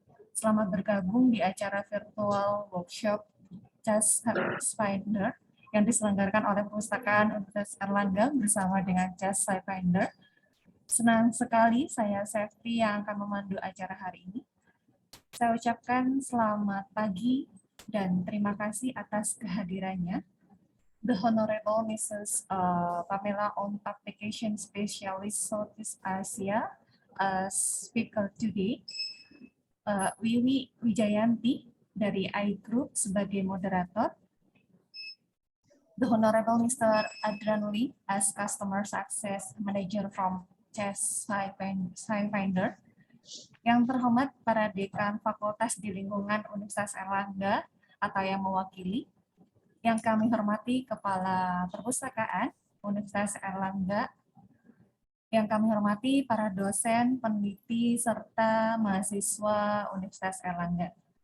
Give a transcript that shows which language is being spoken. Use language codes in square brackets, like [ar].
[id] Selamat bergabung di acara virtual workshop CAS Scifinder yang diselenggarakan oleh Perpustakaan Universitas Erlangga bersama dengan CAS Scifinder. Senang sekali saya Safety yang akan memandu acara hari ini. Saya ucapkan selamat pagi dan terima kasih atas kehadirannya. [en] The Honorable Mrs. Pamela on Application Specialist Southeast Asia speaker today. [id] Wiwi Wijayanti dari iGroup sebagai moderator. [en] The Honorable Mr. Adran Lee as Customer Success Manager from CAS Scifinder. [id] Yang terhormat para dekan fakultas di lingkungan Universitas Erlangga atau yang mewakili. Yang kami hormati Kepala Perpustakaan Universitas Erlangga. Yang kami hormati para dosen, peneliti, serta mahasiswa Universitas Erlangga.